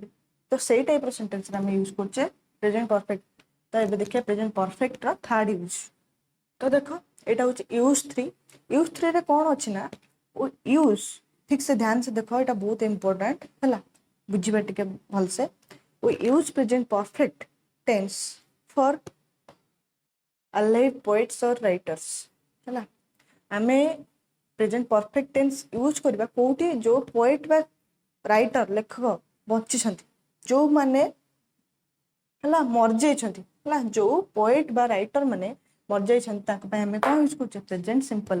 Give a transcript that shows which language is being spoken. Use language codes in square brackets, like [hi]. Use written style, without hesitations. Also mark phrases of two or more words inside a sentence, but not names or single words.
[or] ତ ସେଇ ଟାଇପ୍ର ସେଣ୍ଟେନ୍ସରେ ଆମେ ୟୁଜ୍ କରୁଛେ [en] present perfect. [or] ତ ଏବେ ଦେଖିବା [en] present perfect third use. [or] ତ ଦେଖ ଏଇଟା ହଉଛି ୟୁଜ୍ 3। ୟୁଜ୍ 3ରେ କ'ଣ ଅଛି ନା ୟୁଜ୍, ଠିକ୍ ସେ ଧ୍ୟାନ ସେ ଦେଖ, ଏଇଟା ବହୁତ ଇମ୍ପୋର୍ଟାଣ୍ଟ ହେଲା, ବୁଝିବା ଟିକେ ଭଲସେ। [en] we use present perfect tense for alive poets or writers ହେଲା। [or] ଆମେ [en] present perfect tense use [or] କରିବା କୋଉଠି, ଯୋଉ ପୋଏଟ୍ ବା ରାଇଟର ଲେଖକ ବଞ୍ଚିଛନ୍ତି, ଯୋଉମାନେ ହେଲା ମରିଯାଇଛନ୍ତି ହେଲା, ଯୋଉ ପୋଏଟ୍ ବା ରାଇଟର ମାନେ ମରିଯାଇଛନ୍ତି ତାଙ୍କ ପାଇଁ ଆମେ କ'ଣ ୟୁଜ୍ କରୁଛେ [en] present simple.